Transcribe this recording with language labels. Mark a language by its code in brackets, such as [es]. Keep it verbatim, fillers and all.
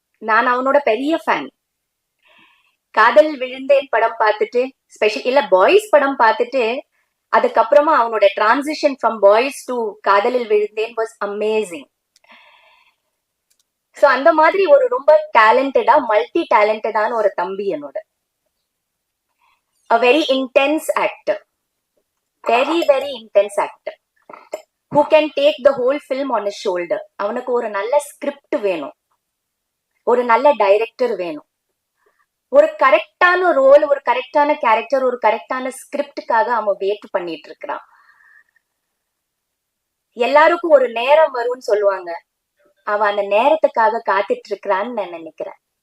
[ta] நான் அவனோட பெரிய ஃபேன். காதல் விழுந்தேன் படம் பார்த்துட்டு ஸ்பெஷல் இல்ல பாய்ஸ் படம் பார்த்துட்டு அதுக்கப்புறமா அவனோட [en] Transition from Boys to Kadhalil Vizhunthen was amazing. [ta] ஸோ அந்த மாதிரி ஒரு ரொம்ப டேலண்டடா மல்டி டேலண்டடான ஒரு தம்பி என்னோட. [en] a very intense actor, very very intense actor who can take the whole film on his shoulder. [ta] அவனுக்கு ஒரு நல்ல ஸ்கிரிப்ட் வேணும், ஒரு நல்ல டைரக்டர் வேணும், ஒரு கரெக்டான ரோல், ஒரு கரெக்டான கேரக்டர், ஒரு கரெக்டான ஸ்கிரிப்டுக்காக அவன் வெயிட் பண்ணிட்டு இருக்கிறான். எல்லாருக்கும் ஒரு நேரம் வரும்னு சொல்லுவாங்க. அவன் அந்த நேரத்துக்காக காத்துட்டு இருக்கிறான்னு நான் நினைக்கிறேன்.